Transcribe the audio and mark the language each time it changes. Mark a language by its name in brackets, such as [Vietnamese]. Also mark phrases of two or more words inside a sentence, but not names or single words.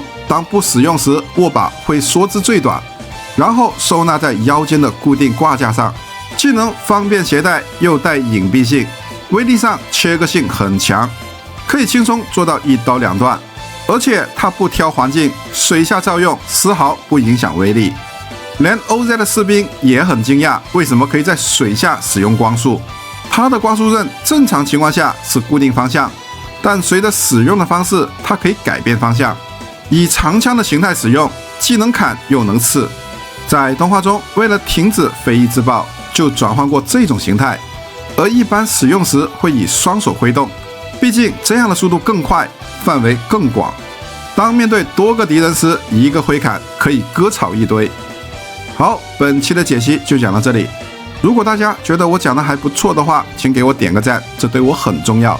[Chinese] 當不使用時，握把會縮至最短，然後收納在腰間的固定掛架上。既能方便攜帶，又帶隱蔽性，威力上切割性很強，可以輕鬆做到一刀兩斷。而且它不挑環境，水下照用，絲毫不影響威力。連 OZ 的士兵也很驚訝，為什麼可以在水下使用光束？它的光束刃正常情況下是固定方向，但隨着使用的方式，它可以改变方向，以長槍的形態使用，既能砍又能刺。在動畫中，為了停止非裔自爆，就轉換過這種形態，而一般使用時會以雙手揮動，畢竟這樣的速度更快，範圍更廣。當面對多個敵人時，一個揮砍可以割草一堆。好，本期的解析就講到這裡。如果大家覺得我講的還不錯的話，請給我點個讚，這對我很重要。